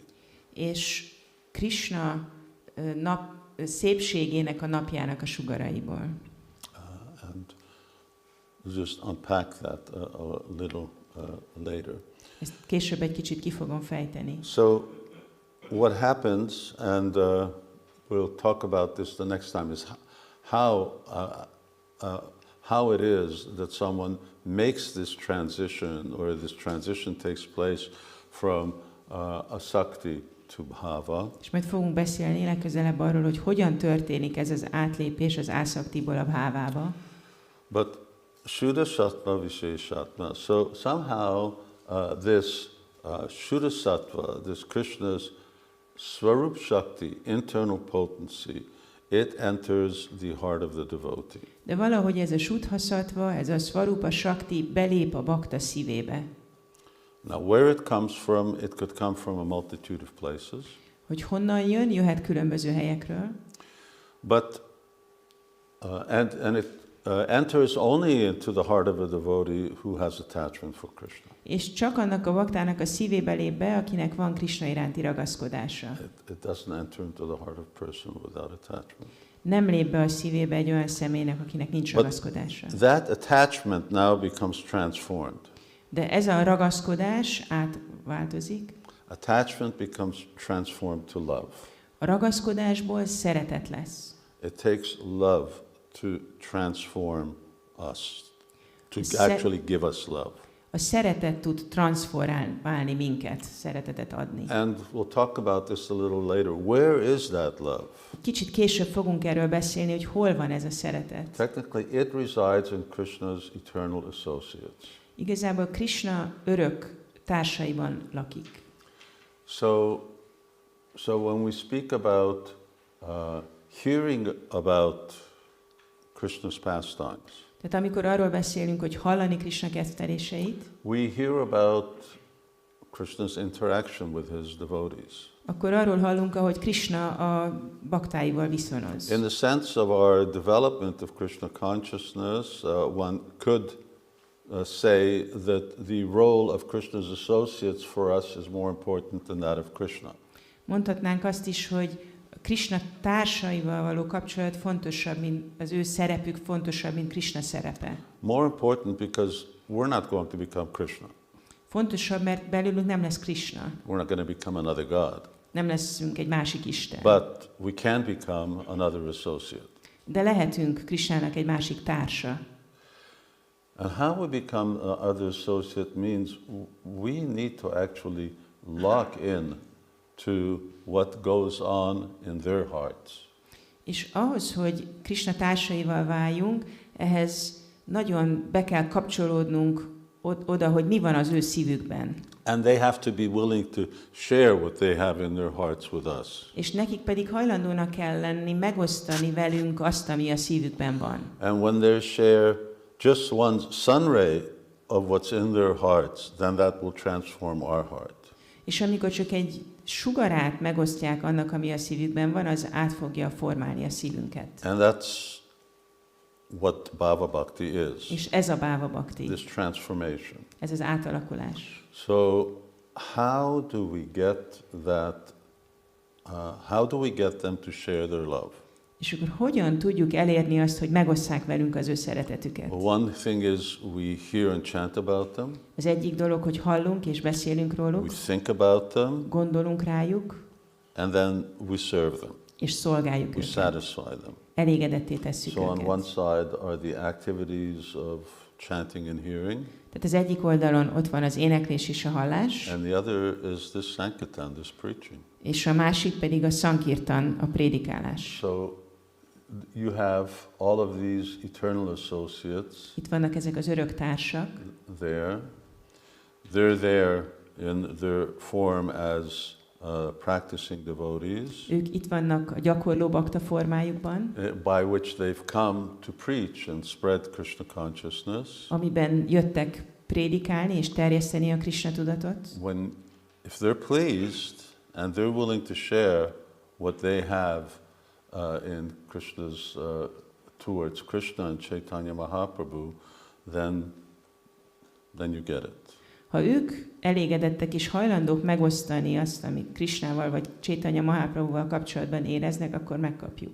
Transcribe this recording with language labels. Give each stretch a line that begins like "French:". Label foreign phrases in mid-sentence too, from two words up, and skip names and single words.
Hungarian: És Krishna szépségének a napjának a sugaraiból.
English: And just unpack that a little later.
Hungarian: Ezt később egy kicsit ki fogom fejteni.
English: So what happens, and we'll talk about this the next time, is how it is that someone makes this transition, or this transition takes place from asakti to bhava.
Hungarian: És majd fogunk beszélni legközelebb arról, hogy hogyan történik ez az átlépés az ásaktiból a bhávába.
Sanskrit: But Shuddha Sattva Visheshatma.
English: So somehow this
Sanskrit: Shuddha Sattva,
English: this Krishna's
Sanskrit: Swarup Shakti,
English: internal potency, it enters the heart of the devotee.
Hungarian: De valahogy ez a
Sanskrit: Shuddha Sattva,
Hungarian: ez a
Sanskrit: Swarupa Shakti
Hungarian: belép a bakta szívébe.
English: Now where it comes from, it could come from a multitude of places.
Hungarian: Hogy honnan jön, jöhet különböző helyekről.
English: But and it enters only into the heart of a devotee who has attachment for Krishna.
Hungarian: És csak annak a baktának a szívébe lép be, akinek van Krishna iránti ragaszkodása.
English: It doesn't enter into the heart of a person without attachment.
Hungarian: Nem lép be a szívébe egy olyan személynek, akinek nincs ragaszkodása.
English: That attachment now becomes transformed.
Hungarian: De ez a ragaszkodás átváltozik.
English: Attachment becomes transformed to love.
Hungarian: A ragaszkodásból szeretet lesz.
English: It takes love to transform us, to actually give us love.
Hungarian: A szeretet tud transformálni minket, szeretetet adni.
English: And we'll talk about this a little later. Where is that love?
Hungarian: Kicsit később fogunk erről beszélni, hogy hol van ez a szeretet.
English: Technically, it resides in Krishna's eternal associates.
Hungarian: Igazából Krishna örök társaiban lakik.
English: So when we speak about hearing about Krishna's pastimes,
Hungarian: Tehát amikor arról beszélünk, hogy hallani Krishna kezdteléseit,
English: we hear about Krishna's interaction with his devotees.
Hungarian: Akkor arról hallunk, ahogy Krishna a baktáival viszonoz.
English: In the sense of our development of Krishna consciousness, one could say that the role of Krishna's associates for us is more important than that of Krishna.
Hungarian: Mondhatnánk azt is, hogy Krishna társaival való kapcsolat fontosabb, mint az ő szerepük fontosabb, mint Krishna szerepe.
English: More important because we're not going to become Krishna.
Hungarian: Fontosabb, mert belőlünk nem lesz Krishna.
English: We're not going to become another God.
Hungarian: Nem leszünk egy másik Isten.
English: But we can become another associate.
Hungarian: De lehetünk Krishnának egy másik társa.
English: And how we become other associate means we need to actually lock in to what goes on in their hearts.
Hungarian: És ahhoz, hogy Krishna társaival váljunk, ehhez nagyon be kell kapcsolódnunk oda, hogy mi van az ő szívükben.
English: And they have to be willing to share what they have in their hearts with us.
Hungarian: És nekik pedig hajlandónak kell lenni megosztani velünk azt, ami a szívükben van.
English: And when they share just one sun ray of what's in their hearts, then that will transform our heart.
Hungarian: És amikor csak egy sugarát megosztják annak, ami a szívükben van, az át fogja formálni a szívünket.
English: And that's what
Sanskrit: Bhava Bhakti
English: is.
Hungarian: És ez a
Sanskrit: Bhava Bhakti.
English: This transformation.
Hungarian: Ez az átalakulás.
English: So how do we get that? How do we get them to share their love?
Hungarian: És akkor hogyan tudjuk elérni azt, hogy megosszák velünk az ő szeretetüket?
English: One thing is we hear and chant about them.
Hungarian: Az egyik dolog, hogy hallunk és beszélünk róluk,
English: We think about them,
Hungarian: gondolunk rájuk,
English: and then we serve them.
Hungarian: és szolgáljuk
English: We
Hungarian: őket.
English: satisfy them.
Hungarian: Elégedetté tesszük
English: So on one
Hungarian: őket.
English: side are the activities of chanting and hearing,
Hungarian: Tehát az egyik oldalon ott van az éneklés és a hallás,
English: and the other is this sankirtan, this preaching.
Hungarian: és a másik pedig a sankirtan, a prédikálás.
English: So you have all of these eternal associates
Hungarian: Itt vannak ezek az örök társak,
English: there. They're there in their form as practicing devotees,
Hungarian: ők itt vannak a gyakorló bakta formájukban,
English: by which they've come to preach and spread Krishna consciousness.
Hungarian: amiben jöttek prédikálni és terjeszteni a Krishna tudatot.
English: If they're pleased and they're willing to share what they have in Krishna's towards Krishna and Chaitanya Mahaprabhu, then you get it.
Hungarian: Ha ők elégedettek és hajlandók megosztani azt, amit Krishnával vagy Chaitanya Mahaprabhuval kapcsolatban éreznek, akkor megkapjuk.